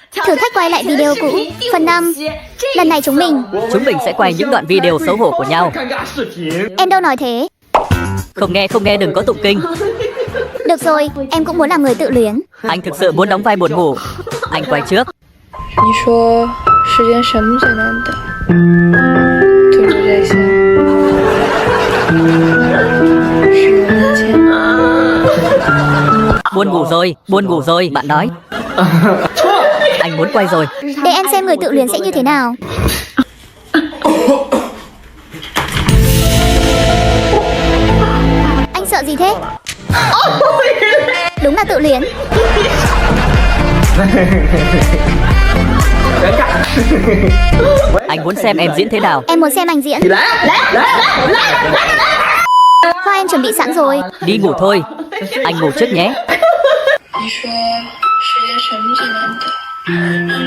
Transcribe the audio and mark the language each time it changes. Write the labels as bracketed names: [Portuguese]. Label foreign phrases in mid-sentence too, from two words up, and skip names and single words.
[Vietnamese] Thử thách quay lại video cũ, phần 5. Lần này chúng mình sẽ quay những đoạn video xấu hổ của nhau. Em đâu nói thế. Không nghe đừng có tụng kinh. Được rồi, em cũng muốn làm người tự luyến. Anh thực sự muốn đóng vai buồn ngủ. Anh quay trước. [Chinese] 你说世间什么最难得？突如在想，是我的钱。 [Vietnamese] Buồn ngủ rồi, bạn nói. Anh muốn quay rồi. Để em xem người tự luyến sẽ như thế nào. Anh sợ gì thế? Đúng là tự luyến. Anh muốn xem em diễn thế nào. Em muốn xem anh diễn. Hoa em chuẩn bị sẵn rồi. Đi ngủ thôi. Anh ngủ trước nhé. [Chinese] 你说世间什么最难得？